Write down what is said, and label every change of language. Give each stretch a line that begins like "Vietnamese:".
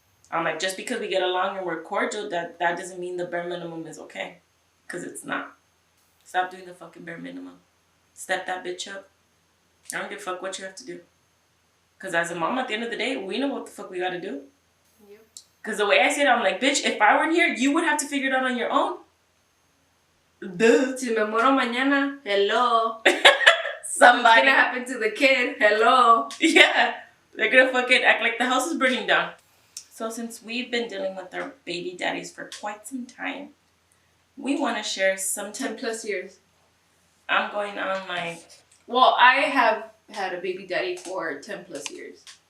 English: I'm like, just because we get along and we're cordial, that doesn't mean the bare minimum is okay. Because it's not. Stop doing the fucking bare minimum. Step that bitch up. I don't give a fuck what you have to do. Because as a mom, at the end of the day, we know what the fuck we got to do. Yep. Because the way I say it, I'm like, bitch, if I weren't here, you would have to figure it out on your own. Duh.
Spanish: Si me muero mañana, hello.
English: Somebody. What's gonna happen to the kid? Hello. Yeah. They're gonna fucking act like the house is burning down. So since we've been dealing with our baby daddies for quite some time, we want to share some 10 plus years. I'm going on like... Well, I have had a baby daddy for 10 plus years.